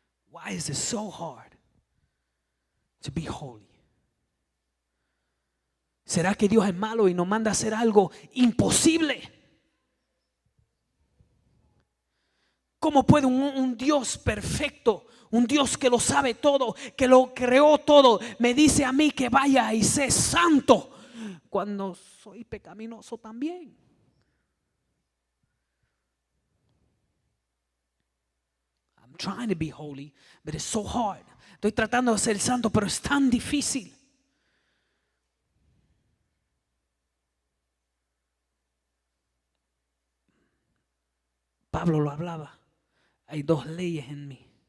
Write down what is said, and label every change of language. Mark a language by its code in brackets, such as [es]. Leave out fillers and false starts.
[en] Why is it so hard to be holy? [es] ¿Será que Dios es malo y nos manda a hacer algo imposible? ¿Cómo puede un Dios perfecto, un Dios que lo sabe todo, que lo creó todo, me dice a mí que vaya y sé santo cuando soy pecaminoso también? [en] I'm trying to be holy, but it's so hard. [es] Estoy tratando de ser santo, pero es tan difícil. Pablo lo hablaba. Hay dos leyes en mí.